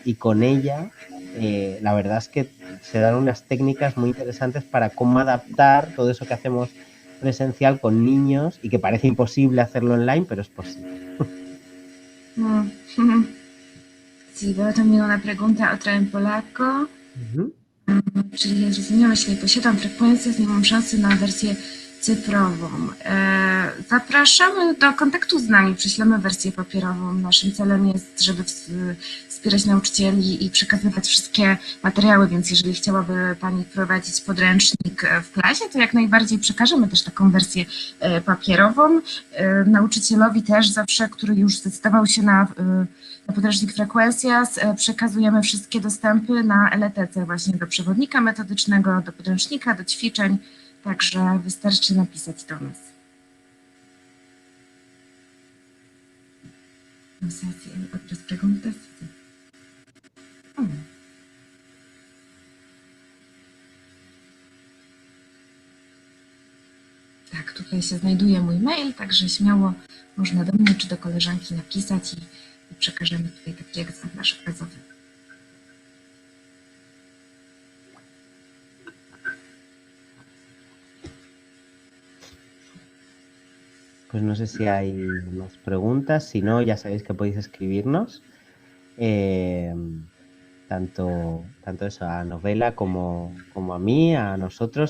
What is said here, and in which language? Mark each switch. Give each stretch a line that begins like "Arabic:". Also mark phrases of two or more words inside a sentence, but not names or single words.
Spanish: Y con ella, la verdad es que se dan unas técnicas muy interesantes para cómo adaptar todo eso que hacemos presencial con niños y que parece imposible hacerlo online, pero es posible. Sí, veo también una pregunta, otra en polaco.
Polish: Czyli nie zrozumiałeś, jeśli posiadam frekwencję, nie mam szansy na wersję cyfrową. Zapraszamy do kontaktu z nami, przyślemy wersję papierową. Naszym celem jest, żeby wspierać nauczycieli i przekazywać wszystkie materiały, więc jeżeli chciałaby Pani prowadzić podręcznik w klasie, to jak najbardziej przekażemy też taką wersję papierową. Nauczycielowi też zawsze, który już zdecydował się na podręcznik Frequencias, przekazujemy wszystkie dostępy na LTC właśnie do przewodnika metodycznego, do podręcznika, do ćwiczeń, także wystarczy napisać do nas.
Spanish: No sé si hay otras preguntas.
Polish: Tak, tutaj się znajduje mój mail, także śmiało można do mnie czy do koleżanki napisać i przekażemy tutaj taki egzemplarz obrazowy.
Spanish: Pues no sé si hay más preguntas, si no, ya sabéis que podéis escribirnos, tanto eso, a Novela como a mí, a nosotros.